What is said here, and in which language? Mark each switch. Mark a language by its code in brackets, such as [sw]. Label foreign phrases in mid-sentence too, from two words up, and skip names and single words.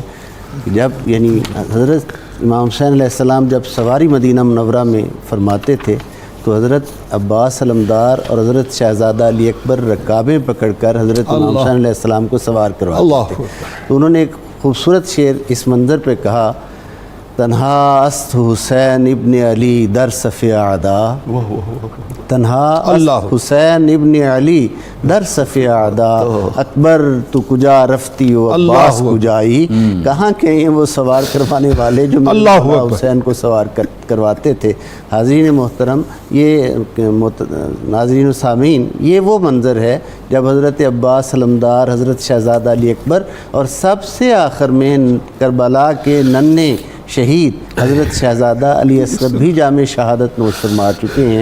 [ur] جب یعنی حضرت امام حسین [ar] علیہ السلام [ur] جب سواری مدینہ منورہ میں فرماتے تھے تو حضرت عباس علمدار اور حضرت شہزادہ علی اکبر رکابیں پکڑ کر حضرت امام حسین [ar] علیہ السلام [ur] کو سوار کرواتے تھے. تو انہوں نے ایک خوبصورت شعر اس منظر پہ کہا: [fa] تنہا است حسین ابن علی در صف اعدا، تنہا است حسین ابن علی در صف اعدا، اکبر تو کجا رفتی و عباس کجائی. [ur] کہاں کے ہیں وہ سوار کروانے والے جو حسین کو سوار کرواتے تھے. حاضرین محترم، یہ ناظرین و سامعین، یہ وہ منظر ہے جب حضرت عباس علمدار، حضرت شہزادہ علی اکبر اور سب سے آخر میں کربلا کے ننھے شہید حضرت شہزادہ علی اصغر بھی جامع شہادت نوش فرما چکے ہیں.